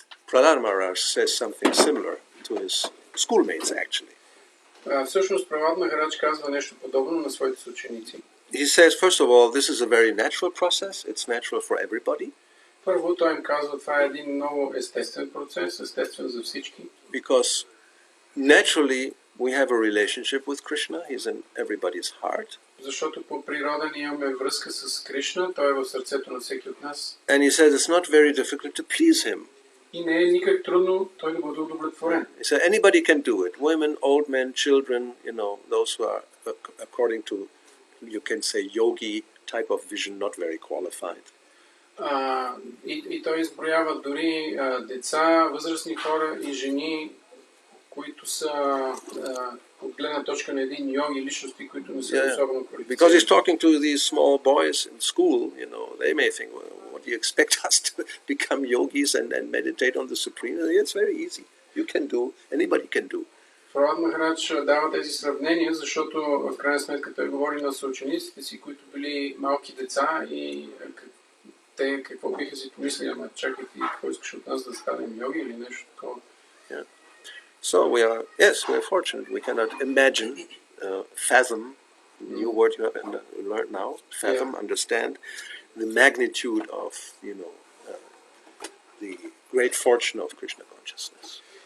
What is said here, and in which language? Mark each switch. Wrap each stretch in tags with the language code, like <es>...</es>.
<en>Prahlad Maharaj says something similar to his schoolmates, actually.</en> <bg>Всъщност Пралад Махарадж казва нещо подобно на своите съученици.</bg> <en>He says, first of all, this is a very natural process. It's natural for everybody.</en> <bg>Първо той им казва, това е един много естествен процес, естествен за всички.</bg> <en>Because naturally we have a relationship with Krishna. He's in everybody's heart.</en> <bg>Защото по природа ние имаме връзка с Кришна, той е в сърцето на всеки от нас.</bg> <en>And he says it's not very difficult to please him.</en> <bg>И не е никак трудно той да бъде удовлетворен.</bg> <en>He said anybody can do it. Women, old men, children, those who are, according to, you can say, yogi type of vision, not very qualified.</en> <bg>И той изброява дори деца, възрастни хора и жени, които са от гледна точка на един йоги, личности, които не са особено квалифицирани.</bg> <en>Because he's talking to these small boys in school, they may think, well, what do you expect us to become yogis and meditate on the Supreme? It's very easy. You can do, anybody can do.</en> <bg>Пралад Махарадж дава тези сравнения, защото в крайна сметка той говори на съучениците си, които били малки деца и те какво биха си помислили, ама чакайте, какво искаш от нас да станем йоги или нещо такова.</bg> <en>Yeah. So we are fortunate. We cannot imagine, fathom, new word you have learned now, fathom, understand the magnitude of, the great fortune of Krishna consciousness.</en>